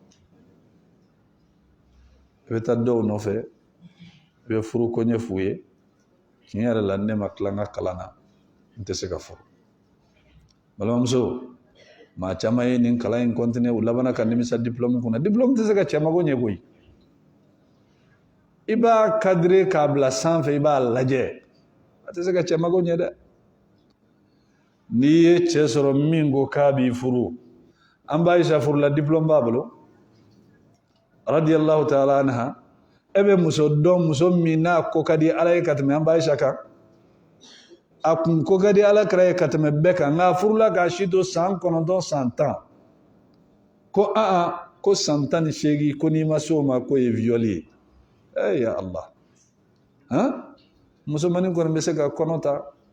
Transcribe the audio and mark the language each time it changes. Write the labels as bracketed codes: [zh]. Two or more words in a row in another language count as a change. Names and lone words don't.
[bm] i bɛ taa dɔw nɔfɛ i bɛ furu ko ɲɛ f'u ye tiɲɛ yɛrɛ la ne ma tila n ka kalan na n tɛ se ka furu balimamuso maa caman ye nin kalan in continuer u labanna ka nimisa diplôme kunna diplôme tɛ se ka cɛ mago ɲɛ koyi i b'a cadrer k'a bila sanfɛ i b'a lajɛ a tɛ se ka cɛ mago ɲɛ dɛ n'i ye cɛ sɔrɔ min ko k'a b'i furu an b'a Ayisa furula diplôme b'a bolo [ar] radiyallahu ta'ala anha [bm] e bɛ muso dɔn muso min n'a ko ka di ala ye ka tɛmɛ an b'a Ayisa kan a kun ko ka di ala kira ye ka tɛmɛ bɛɛ kan nka furula k'a si to san 9 san 10 ko ko san 18 ko n'i ma se o ma ko ye viol ye [ar] ya Allah [bm] musomanin kɔni bɛ se ka kɔnɔ ta